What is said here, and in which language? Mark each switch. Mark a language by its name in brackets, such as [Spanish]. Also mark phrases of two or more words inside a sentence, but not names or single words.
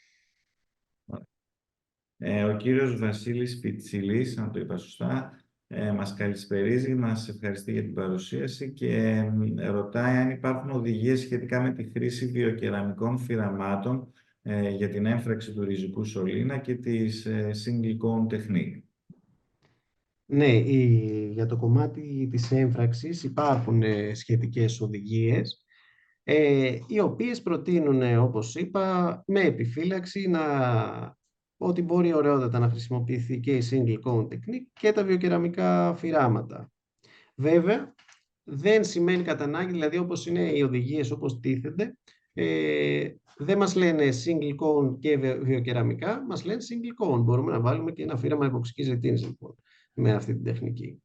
[Greek] Ο κύριος Βασίλης Πιτσιλής, αν το είπα σωστά, μας καλησπερίζει, μας ευχαριστεί για την παρουσίαση και ρωτάει αν υπάρχουν οδηγίες σχετικά με τη χρήση βιοκεραμικών φυραμάτων για την έμφραξη του ριζικού σωλήνα και της [English] single cone technique. [Greek] Ναι, για το κομμάτι της έμφραξης υπάρχουν σχετικές οδηγίες, οι οποίες προτείνουν, όπως είπα, με επιφύλαξη ότι μπορεί ωραιότατα να χρησιμοποιηθεί και η [English] single cone technique [Greek] και τα βιοκεραμικά φυράματα. Βέβαια, δεν σημαίνει κατά ανάγκη, δηλαδή όπως είναι οι οδηγίες όπως τίθενται, δεν μας λένε [English] single cone [Greek] και βιοκεραμικά, μας λένε [English] single cone. [Greek] Μπορούμε να βάλουμε και ένα φύραμα εποξικής ρετίνης, λοιπόν, με αυτή την τεχνική.